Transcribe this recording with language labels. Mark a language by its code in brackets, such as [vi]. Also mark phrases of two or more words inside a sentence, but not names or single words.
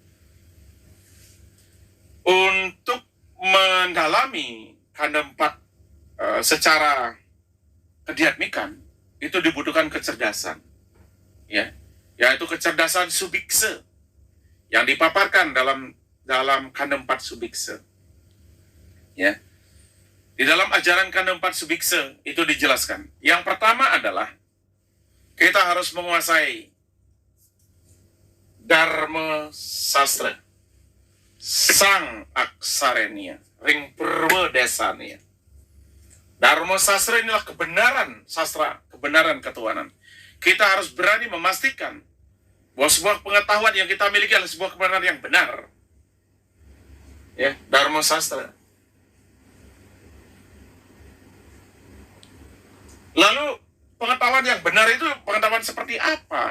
[id] Untuk mendalami kanda 4 secara kediatmikan itu dibutuhkan kecerdasan, ya, yaitu kecerdasan subikse yang dipaparkan dalam kanda 4 subikse. Ya, di dalam ajaran kanda 4 subikse itu dijelaskan. Yang pertama adalah kita harus menguasai Dharma Sastra, [ban] sang aksarenia, ring perwe desanya. [id] Dharma Sastra inilah kebenaran sastra, kebenaran ketuhanan. Kita harus berani memastikan bahwa sebuah pengetahuan yang kita miliki adalah sebuah kebenaran yang benar. Ya, Dharma Sastra. Lalu pengetahuan yang benar itu pengetahuan seperti apa?